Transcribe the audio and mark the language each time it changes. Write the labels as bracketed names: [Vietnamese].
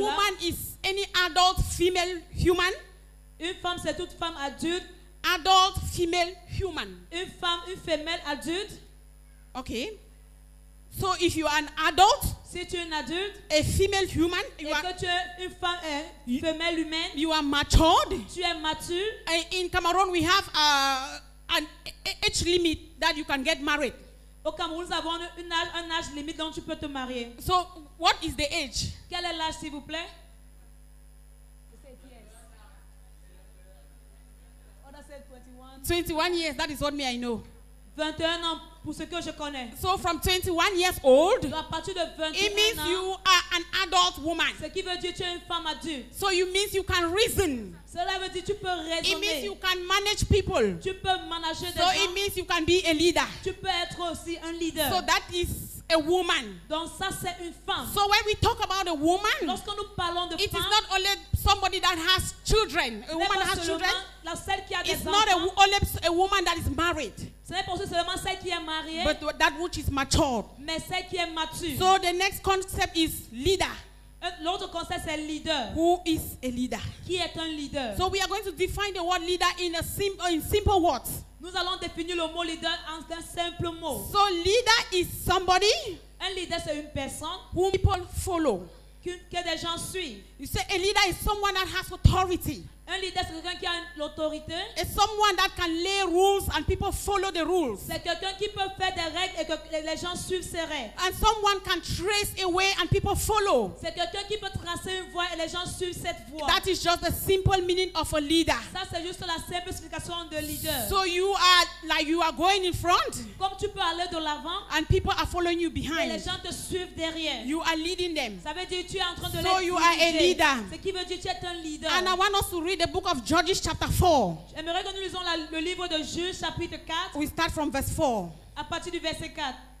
[English] woman is any adult female human. [French] Une femme, c'est toute femme adulte. [English] Adult female human. [French] Une femme, une femelle adulte. [English] Okay. So if you are an adult, [French] Si tu es une adulte [English] a female human, [French] et que tu es une femme, une femelle humaine, [English] you are matured. [French] tu es mature. [English] In Cameroon, we have an age limit that you can get married. [French] Au Cameroun, nous avons un âge limite dont tu peux te marier. [English] So what is the age? [French] Quel est l'âge, s'il vous plaît? [English] Oh, that's it, 21. 21 years, that is what me I know. [French] 21 ans, pour ce que je connais. [English] So from 21 years old, [French] Donc, à partir de [English] it [French] 21 [English] means [French] ans, [English] you are an adult woman. [French] ce qui veut dire que tu es une femme adulte. [English] So you means you can reason. [French] Cela veut dire que tu peux [English] It means [French] raisonner. [English] you can manage people. [French] Tu peux manager des [English] So [French] gens. [English] it means you can be a leader. [French] Tu peux être aussi un leader. [English] So that is a woman. [French] Donc ça, c'est une femme. [English] So when we talk about a woman, [French] Lorsque nous parlons de [English] it is [French] femme, [English] not only somebody that has children. A [French] ce n'est [English] woman [French] pas [English] that has [French] seulement [English] children. [French] la celle qui a des [English] It's not [French] enfants. [English] only a woman that is married, [French] Ce n'est pas seulement celle qui est mariée, [English] but that which is matured. [French] mais celle qui est mature. [English] So the next concept is leader. [French] L'autre concept, c'est leader. [English] Who is a leader? [French] Qui est un leader? [English] So we are going to define the word leader in simple words. [French] Nous allons définir le mot leader en un simple mot. [English] So leader is somebody [French] Un leader, c'est une personne [English] whom people follow. [French] que des gens suivent. [English] You say a leader is someone that has authority. [French] Un leader, c'est quelqu'un qui a l'autorité. [English] It's someone that can lay rules and people follow the rules. [French] C'est quelqu'un qui peut faire des règles et que les gens suivent ces règles. [English] And someone can trace a way and people follow. [French] C'est quelqu'un qui peut tracer une voie et les gens suivent cette voie. [English] That is just the simple meaning of a leader. [French] Ça, c'est juste la simple explication de leader. [English] So you are going in front [French] Comme tu peux aller de l'avant [English] and people are following you [French] et les [English] behind. [French] gens te suivent derrière. [English] You are leading them. [French] Ça veut dire que tu es en train de [English] So [French] les [English] you are a [French] diriger. [English] leader. [French] Ce qui veut dire que tu es un leader. [English] And I want us to read the book of Judges chapter 4. [French] J'aimerais que nous lisons le livre de Juges chapitre 4 [English] We start from verse 4. [French] à partir du verset 4.